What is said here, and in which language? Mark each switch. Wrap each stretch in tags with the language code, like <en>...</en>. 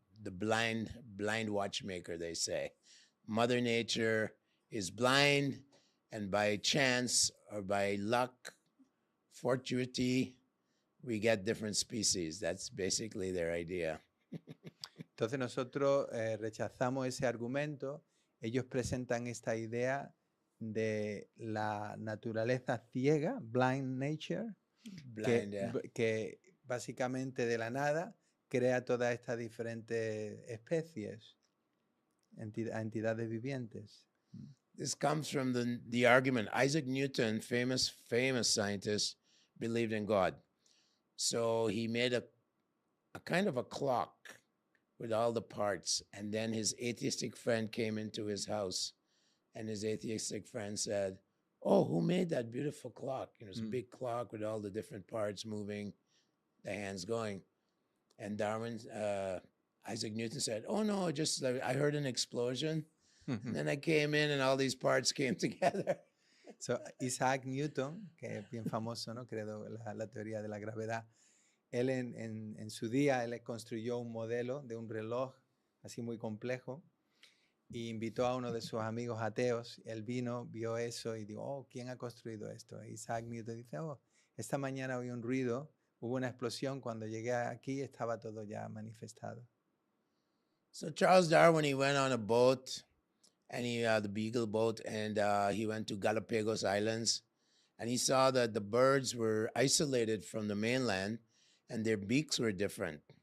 <en>The blind watchmaker, they say. Mother Nature is blind, and by chance or by luck, fortuity, we get different species. That's basically their idea.</en> <es>Entonces nosotros rechazamos ese argumento. Ellos presentan esta idea de la naturaleza ciega,</es> <en>blind nature,</en> <es>que básicamente de la nada crea todas estas diferentes especies, entidades vivientes.</es> <en>This comes from the argument. Isaac Newton, famous scientist, believed in God. So he made a kind of a clock with all the parts. And then his atheistic friend came into his house. And his atheistic friend said, "Oh, who made that beautiful clock?" It's a big clock with all the different parts moving, the hands going. And Isaac Newton said, "Oh no, just I heard an explosion. And then I came in and all these parts came together."</en> <es>So, Isaac Newton, que es bien famoso, ¿no? Creó la teoría de la gravedad. Él en su día, él construyó un modelo de un reloj así muy complejo y invitó a uno de sus amigos ateos. Él vino, vio eso y dijo, "Oh, ¿quién ha construido esto?" Isaac Newton dice, "Oh, esta mañana oí un ruido, hubo una explosión, cuando llegué aquí estaba todo ya manifestado."</es> <en>So Charles Darwin, he went on a boat, and the Beagle boat, and he went to Galapagos Islands, and he saw that the birds were isolated from the mainland, and their beaks were different.</en>